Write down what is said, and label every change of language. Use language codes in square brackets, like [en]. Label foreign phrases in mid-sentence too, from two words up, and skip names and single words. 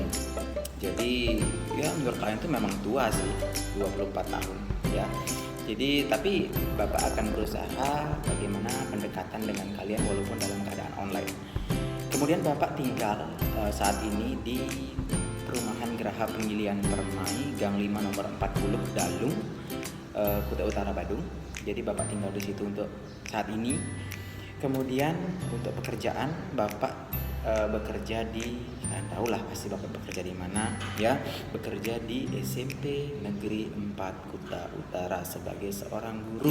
[id] Jadi ya menurut kalian itu memang tua sih, 24 tahun, ya. Jadi tapi Bapak akan berusaha bagaimana pendekatan dengan kalian walaupun dalam keadaan online. Kemudian Bapak tinggal saat ini di perumahan Geraha Penggilian Permai, Gang 5 nomor 40 Dalung, Kuta Utara, Badung. Jadi Bapak tinggal di situ untuk saat ini. Kemudian untuk pekerjaan Bapak bekerja di, kalian tahu lah pasti Bapak bekerja di mana, ya. Bekerja di SMP Negeri 4 Kuta Utara sebagai seorang guru.